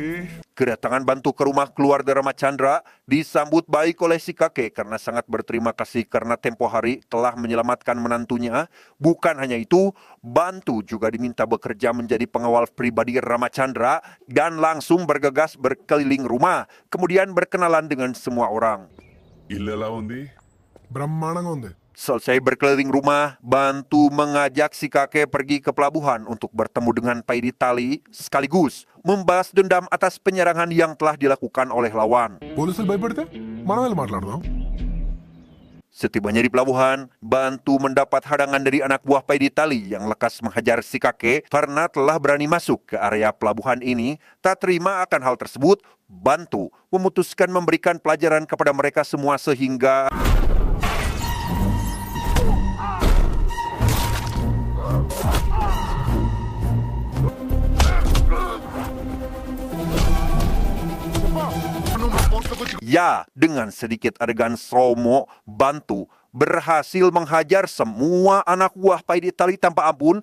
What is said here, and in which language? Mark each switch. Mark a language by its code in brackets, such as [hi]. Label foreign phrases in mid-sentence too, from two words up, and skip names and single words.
[id] Kedatangan Bantu ke rumah keluarga Rama Chandra disambut baik oleh si kakek karena sangat berterima kasih karena tempo hari telah menyelamatkan menantunya. Bukan hanya itu, Bantu juga diminta bekerja menjadi pengawal pribadi Rama Chandra dan langsung bergegas berkeliling rumah, kemudian berkenalan dengan semua orang. [te] ఇల్లు ఎలా ఉంది? బ్రహ్మాండంగా ఉంది. [id] Selesai berkeliling rumah, Bantu mengajak si kakek pergi ke pelabuhan untuk bertemu dengan Paidi Tali, sekaligus membalas dendam atas penyerangan yang telah dilakukan oleh lawan. [te] పోలీసులు భయపడితే మనం వెళ్ళి మాట్లాడదాం. [id] Setibanya di pelabuhan, Bantu mendapat hadangan dari anak buah Paidi Tali yang lekas menghajar si kakek karena telah berani masuk ke area pelabuhan ini. Tak terima akan hal tersebut, Bantu memutuskan memberikan pelajaran kepada mereka semua sehingga ya, dengan sedikit adegan slow-mo, Bantu berhasil menghajar semua anak buah Paidi Tali tanpa ampun.